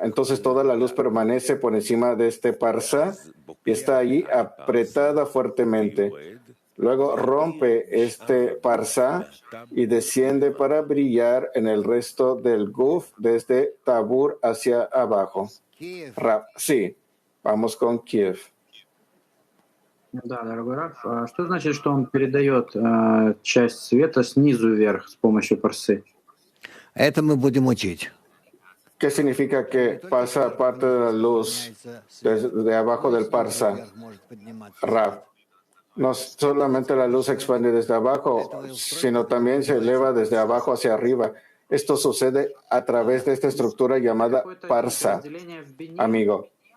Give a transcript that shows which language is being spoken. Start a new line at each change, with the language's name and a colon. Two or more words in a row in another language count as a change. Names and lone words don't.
Spanish: Entonces, toda la luz permanece por encima de este Parsá y está allí apretada fuertemente. Luego rompe este Parsá y desciende para brillar en el resto del Guf desde Tabur hacia abajo. Sí, vamos con Kiev.
Russian: Да, дорогой Раф, что значит, что он передает часть света снизу вверх с помощью парсы? Это мы будем учить.
Spanish: ¿Qué significa que pasa parte de la luz desde abajo del Parsa? Rav, no solamente la luz se expande desde abajo, sino también se eleva desde abajo hacia arriba. Esto sucede a través de esta estructura llamada Parsa, amigo.